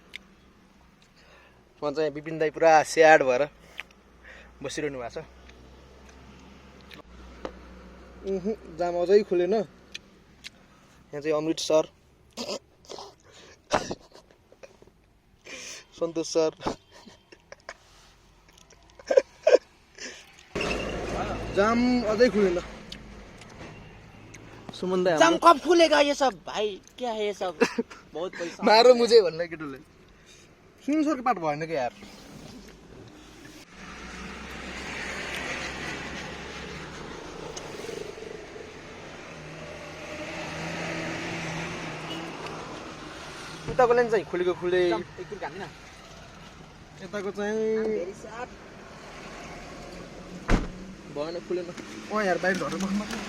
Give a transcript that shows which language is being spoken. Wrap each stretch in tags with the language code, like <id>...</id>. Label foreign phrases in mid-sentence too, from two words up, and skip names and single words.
<ne>म चाहिँ विपिन दाई पुरा स्याड भएर बसिरहनु भएको छ जाम अझै खुलेन यहाँ चाहिँ अमृत सर सन्तोष सर जाम अझै खुलेन सुमन दाई</ne> <hi>जाम कब खुलेगा ये सब भाई क्या है ये सब बहुत पैसा मारो मुझे</hi> <ne>भन्ने केटोले सुन सरको पाठ भएन कि यार उताको लाइन चाहिँ खुलेको खुले यताको चाहिँ भएन खुलेन अँ यार बाहिर झरेर बस्नु</ne>